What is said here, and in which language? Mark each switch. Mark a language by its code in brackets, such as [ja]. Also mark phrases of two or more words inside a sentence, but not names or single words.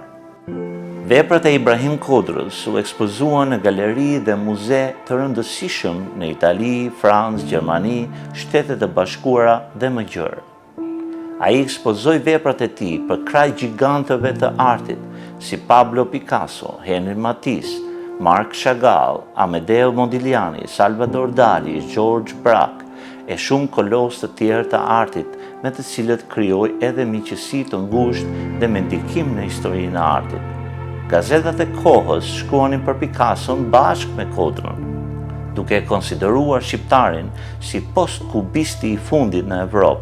[sq] Veprat e Ibrahim Kodrës u ekspozuan në galeri dhe muze të rëndësishëm në Itali, Francë, Gjermani, Shtetet e Bashkuara dhe më gjërë. Ai ekspozoi veprat e tij për kraj gjigantëve të artit, si Pablo Picasso, Henri Matisse, Marc Chagall, Amedeo Modigliani, Salvador Dali, George Braque e shumë kolos të tjerë të artit, me të cilët krijoi edhe miqësi të ngushtë dhe me ndikim në historinë e artit. Gazetat e kohës shkruanin për Picasson bashkë me Kodrën, duke konsideruar shqiptarin si post-kubisti i fundit në Evropë.